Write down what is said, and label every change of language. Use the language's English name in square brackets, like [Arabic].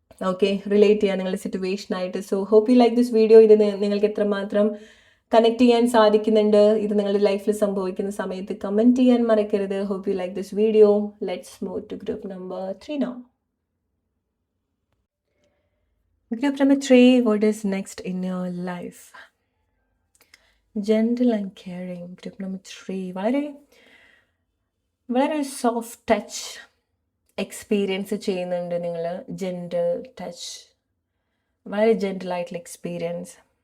[Malayalam] Okay, relate ചെയ്യാൻ നിങ്ങളുടെ സിറ്റുവേഷനായിട്ട്. [English] So hope you like this video. [Malayalam] ഇത് നിങ്ങൾക്ക് എത്രമാത്രം കണക്ട് ചെയ്യാൻ സാധിക്കുന്നുണ്ട്, ഇത് നിങ്ങളുടെ ലൈഫിൽ സംഭവിക്കുന്ന സമയത്ത് കമൻറ്റ് ചെയ്യാൻ മറക്കരുത്. [English] Hope you like this video. Let's move to group number 3 now. Group number 3, what is next in your life? Gentle and caring. Group number 3, [Malayalam] വളരെ സോഫ്റ്റ് ടച്ച് എക്സ്പീരിയൻസ് ചെയ്യുന്നുണ്ട് നിങ്ങൾ. ജെന്റിൽ ടച്ച്, വളരെ ജെന്റിൽ ആയിട്ടുള്ള experience.